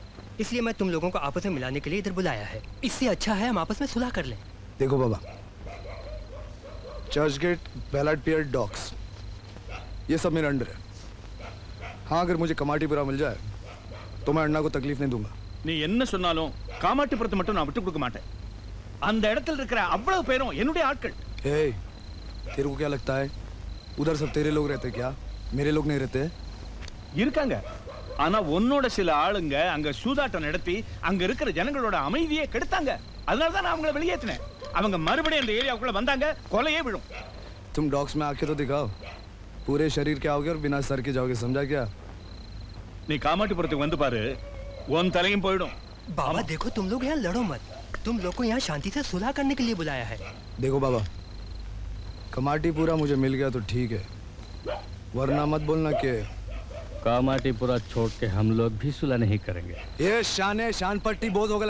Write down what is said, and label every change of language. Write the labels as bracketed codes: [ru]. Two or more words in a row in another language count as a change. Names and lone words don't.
[hi] इसलिए मैं तुम लोगों को आपस में मिलाने के लिए इधर बुलाया है. इससे अच्छा है हम आपस में सुलह कर लें. देखो बाबा, चर्च गेट, बैलाड पियर, डॉक्स, ये सब मेरे अंडर है. हाँ, अगर मुझे कमाटीपुरा मिल जाए तो मैं अण्णा को तकलीफ नहीं दूंगा. [ta] நீ என்ன சொன்னாலும் காமாட்டிபுரத்தை மட்டும் நான் விட்டு கொடுக்க மாட்டேன். அந்த இடத்துல இருக்கிற அவ்வளவு பேரும் என்னுடைய ஆட்கள். [hi] ए, तेरे को क्या लगता है उधर सब तेरे लोग रहते क्या? मेरे लोग नहीं रहते? [ta] இருக்காங்க. ஆனா உன்னோட சில ஆளுங்க அங்க சூதாட்டம் நடத்தி அங்க இருக்கிற ஜனங்களோட அமைதியை கெடுத்தாங்க. அதனால தான் நான் அவங்கள வெளியேற்றினேன். அவங்க மறுபடியும் அந்த ஏரியாவுக்குள்ள வந்தாங்க, கொலையே விழும். [hi] तुम डॉक्स में आके तो दिखाओ. पूरे शरीर के आओगे और बिना सर के जाओगे, समझा क्या? [ta] நீ காமாட்டிபுரத்துக்கு வந்து பாரு, உன் தலையும் போயிடும். [hi] बाबा देखो, तुम लोग यहाँ लड़ो मत. तुम लोग को यहाँ शांति से सुलह करने के लिए बुलाया है. देखो बाबा, कमाटीपुरा मुझे मिल गया तो ठीक है, वरना मत बोलना कि कामाटीपुरा छोड़ के हम लोग भी सुलह नहीं करेंगे. ये शान पट्टी बहुत हो गया.